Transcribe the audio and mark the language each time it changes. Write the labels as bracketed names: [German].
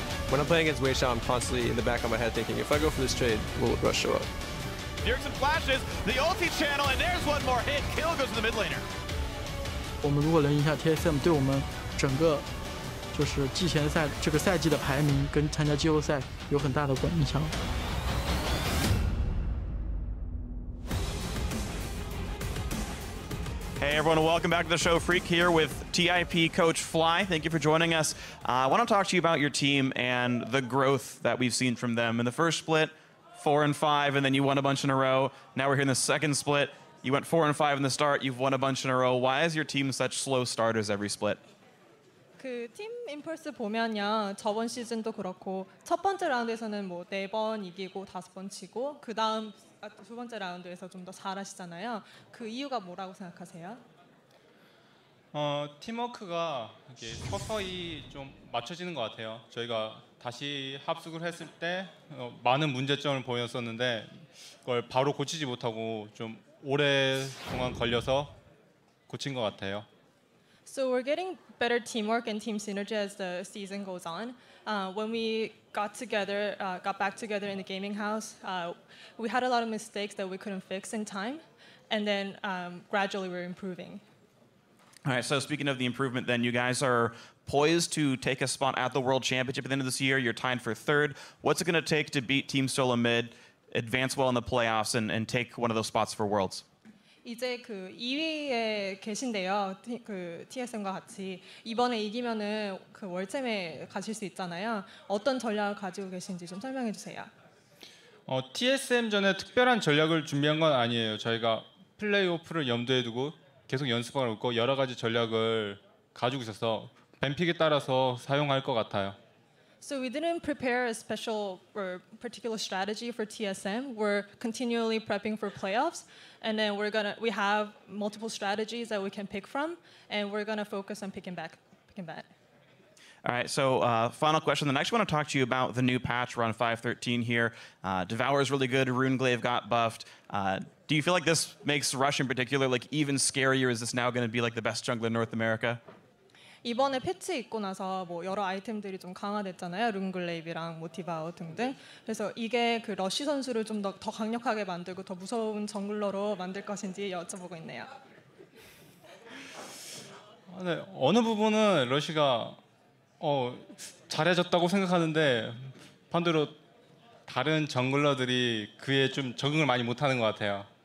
[English] When I'm playing against Wei Xiao, I'm constantly in the back of my head thinking, if I go for this trade, will it rush show up? Here's some flashes, the ulti channel, and there's one more hit. Kill goes to the mid laner. [Chinese] 我们如果能赢下 TSM， 对我们整个就是季前赛这个赛季的排名跟参加季后赛有很大的影响。 [English] Hey everyone, welcome back to the show. Freak here with TIP coach Fly. Thank you for joining us. I want to talk to you about your team and the growth that we've seen from them. In the first split, 4 and 5, and then you won a bunch in a row. Now we're here in the second split. You went 4 and 5 in the start. You've won a bunch in a row. Why is your team such slow starters every split? [Korean] 그 팀 임펄스 보면요, 저번 시즌도 그렇고 첫 번째 라운드에서는 뭐 4번 이기고 5번 치고 그 다음 두 번째 라운드에서 좀 더 잘하시잖아요. 그 이유가 뭐라고 생각하세요? 팀워크가 이렇게 서서히 좀 맞춰지는 것 같아요. 저희가 다시 합숙을 했을 때 많은 문제점을 보였었는데 그걸 바로 고치지 못하고 좀 오랫동안 걸려서 고친 것 같아요. [English] So we're getting better teamwork and team synergy as the season goes on. When we got back together in the gaming house, we had a lot of mistakes that we couldn't fix in time, and then gradually we're improving. All right, so speaking of the improvement, then you guys are poised to take a spot at the World Championship at the end of this year. You're tied for 3rd. What's it going to take to beat Team SoloMid, advance well in the playoffs, and take one of those spots for Worlds? [Korean] 이제 그 2위에 계신데요. 그 TSM과 같이 이번에 이기면은 그 월챔에 가실 수 있잖아요. 어떤 전략을 가지고 계신지 좀 설명해 주세요. TSM 전에 특별한 전략을 준비한 건 아니에요. 저희가 플레이오프를 염두에 두고 계속 연습하고 있고 여러 가지 전략을 가지고 있어서 뱀픽에 따라서 사용할 것 같아요. [English] So we didn't prepare a special or particular strategy for TSM. We're continually prepping for playoffs, and then we have multiple strategies that we can pick from, and we're gonna focus on picking back. All right, so final question. Then I actually want to talk to you about the new patch. We're on 5.13 here. Devour is really good. Runeglaive got buffed. Do you feel like this makes Rush in particular like even scarier? Is this now going to be like the best jungler in North America? [Korean] 이번에 패치 있고 나서 뭐 여러 아이템들이 좀 강화됐잖아요. 룬글레이브랑 뭐 디바우 등등. 그래서 이게 그 러쉬 선수를 좀 더 강력하게 만들고 더 무서운 정글러로 만들 것인지 여쭤보고 있네요. 네, 어느 부분은 러쉬가 잘해졌다고 생각하는데 반대로 다른 정글러들이 그에 좀 적응을 많이 못하는 것 같아요.